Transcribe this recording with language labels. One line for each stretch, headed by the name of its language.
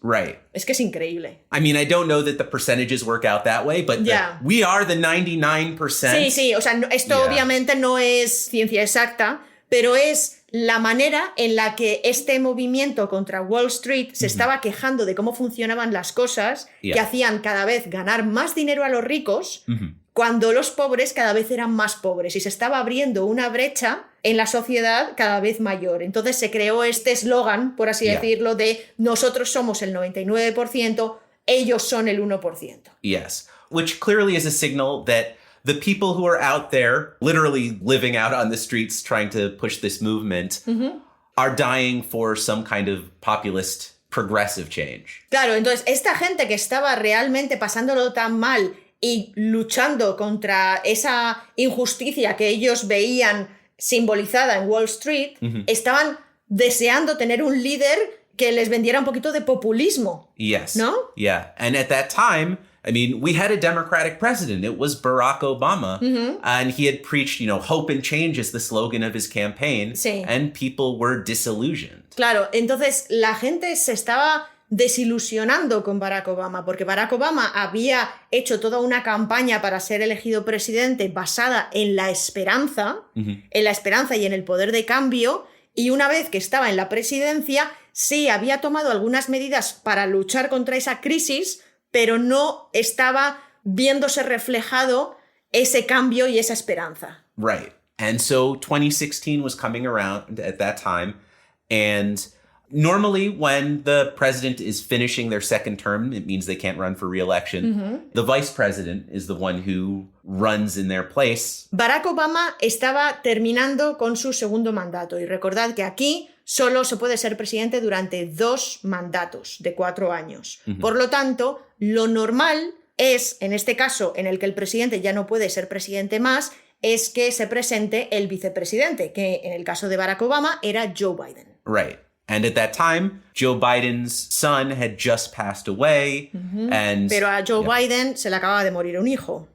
English: Right.
Spanish: Es que es increíble.
English: I mean, I don't know that the percentages work out that way, but we are the 99%.
Spanish: Sí, o sea, esto obviamente no es ciencia exacta, pero es la manera en la que este movimiento contra Wall Street se estaba quejando de cómo funcionaban las cosas, que hacían cada vez ganar más dinero a los ricos, cuando los pobres cada vez eran más pobres y se estaba abriendo una brecha en la sociedad cada vez mayor. Entonces se creó este eslogan, por así decirlo, de nosotros somos el 99%, ellos son el 1%.
English: Yes, which clearly is a signal that the people who are out there literally living out on the streets trying to push this movement are dying for some kind of populist progressive change.
Spanish: Claro, entonces esta gente que estaba realmente pasándolo tan mal y luchando contra esa injusticia que ellos veían simbolizada en Wall Street, estaban deseando tener un líder que les vendiera un poquito de populismo.
English: Yes.
Spanish: ¿No?
English: Yeah. And at that time, I mean, we had a Democratic president. It was Barack Obama. And he had preached, hope and change is the slogan of his campaign.
Spanish: Sí.
English: And people were disillusioned.
Spanish: Claro, entonces la gente se estaba desilusionando con Barack Obama, porque Barack Obama había hecho toda una campaña para ser elegido presidente basada en la esperanza y en el poder de cambio, y una vez que estaba en la presidencia, sí había tomado algunas medidas para luchar contra esa crisis, pero no estaba viéndose reflejado ese cambio y esa esperanza.
English: Right. And so 2016 was coming around at that time, and normally, when the president is finishing their second term, it means they can't run for re-election. The vice president is the one who runs in their place.
Spanish: Barack Obama estaba terminando con su segundo mandato. Y recordad que aquí solo se puede ser presidente durante 2 mandatos de 4 años. Por lo tanto, lo normal es, en este caso, en el que el presidente ya no puede ser presidente más, es que se presente el vicepresidente, que en el caso de Barack Obama era Joe Biden.
English: Right. And at that time, Joe Biden's son had just passed away.
Spanish: Pero a Joe Biden se le acababa de morir un hijo.